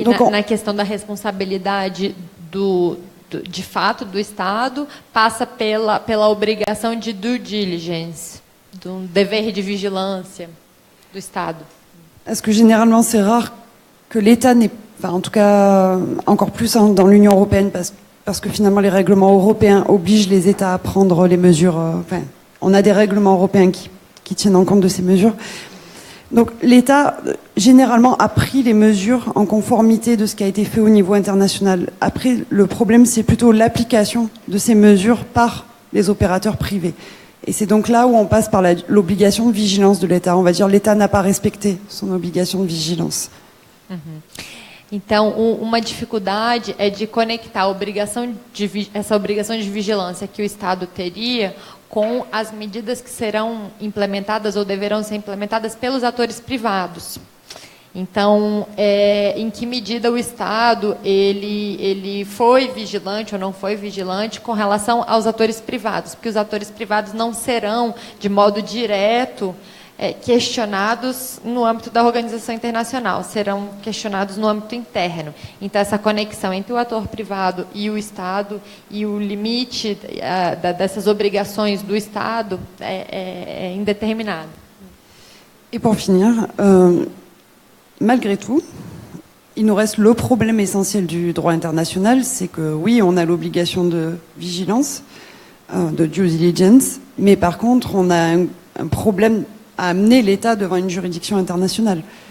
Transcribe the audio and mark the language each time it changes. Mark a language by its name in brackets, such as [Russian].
[Portuguese] Na questão da responsabilidade de fato do Estado, passa pela obrigação de due diligence, do dever de vigilância do Estado. [French] Parce que généralement, c'est rare que l'État n'ait, enfin, en tout cas, encore plus dans l'Union européenne, parce que finalement, les règlements européens obligent les États à prendre les mesures. Enfin, on a des règlements européens qui tiennent en compte de ces mesures. Donc, l'État, généralement, a pris les mesures en conformité de ce qui a été fait au niveau international. Après, le problème, c'est plutôt l'application de ces mesures par les opérateurs privés. Et c'est donc là où on passe par l'obligation de vigilance de l'État. On va dire l'État n'a pas respecté son obligation de vigilance. [Portuguese] Então, uma dificuldade é de conectar essa obrigação de vigilância que o Estado teria com as medidas que serão implementadas ou deverão ser implementadas pelos atores privados. Então, em que medida o Estado ele foi vigilante ou não foi vigilante com relação aos atores privados? Porque os atores privados não serão, de modo direto, questionados no âmbito da organização internacional, serão questionados no âmbito interno. Então, essa conexão entre o ator privado e o Estado e o limite dessas obrigações do Estado é indeterminado. [French] Et pour finir, malgré tout, il nous reste le problème essentiel du droit international, c'est que oui, on a l'obligation de vigilance, de due diligence, mais par contre, on a un problème à amener l'État devant une juridiction internationale.